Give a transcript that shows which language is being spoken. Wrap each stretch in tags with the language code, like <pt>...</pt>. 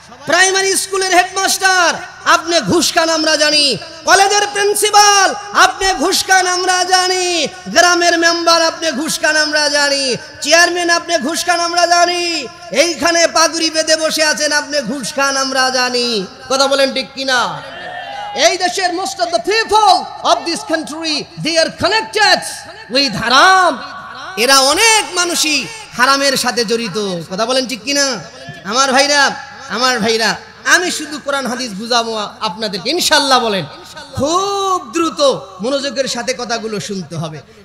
<bn>Primary স্কুলের headmaster, আপনি ঘুষ খান আমরা জানি। কলেজের প্রিন্সিপাল, আপনি ঘুষ খান আমরা জানি। গ্রামের মেম্বার, আপনি ঘুষ খান আমরা জানি। চেয়ারম্যান, আপনি ঘুষ খান আমরা জানি। এইখানে পাগুড়ি বেঁধে বসে আছেন, আপনি ঘুষ খান আমরা জানি, কথা বলেন ঠিক কিনা? এই দেশের</bn> <en>most of the people of this country, they are connected with haram.</en> <bn>এরা অনেক মানুষই হারামের সাথে জড়িত, কথা বলেন ঠিক কিনা? আমার ভাইরা, আমার ভাইরা, আমি শুধু কোরআন হাদিস বুঝাবো আপনাদেরকে ইনশাআল্লাহ। বলেন, খুব দ্রুত মনোযোগের সাথে কথাগুলো শুনতে হবে।</bn>